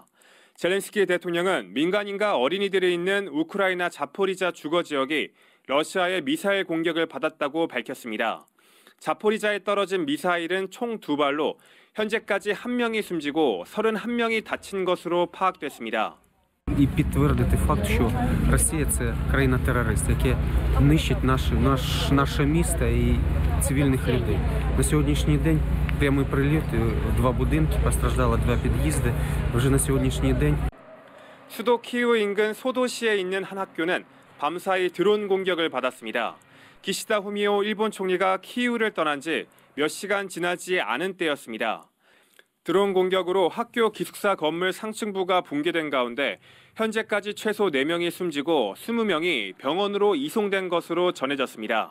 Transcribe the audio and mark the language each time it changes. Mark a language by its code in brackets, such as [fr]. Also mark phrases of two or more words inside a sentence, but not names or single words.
[ko] 젤렌스키 대통령은 민간인과 어린이들이 있는 우크라이나 자포리자 주거 지역이 러시아의 미사일 공격을 받았다고 밝혔습니다. 자포리자에 떨어진 미사일은 총 2발로 현재까지 1명이 숨지고 31명이 다친 것으로 파악됐습니다. [uk] І підтвердити факт, що Росія – це країна-терорист, яке нищить наше місто і цивільних людей. На сьогоднішній день прямий прильот, 2 будинки, постраждало 2 під'їзди. Вже на сьогоднішній день. [ko] 수도 키이우 인근 소도시에 있는 한 학교는 밤사이 드론 공격을 받았습니다. 기시다 후미오 일본 총리가 키이우를 떠난 지 몇 시간 지나지 않은 때였습니다. 드론 공격으로 학교 기숙사 건물 상층부가 붕괴된 가운데 현재까지 최소 4명이 숨지고 20명이 병원으로 이송된 것으로 전해졌습니다.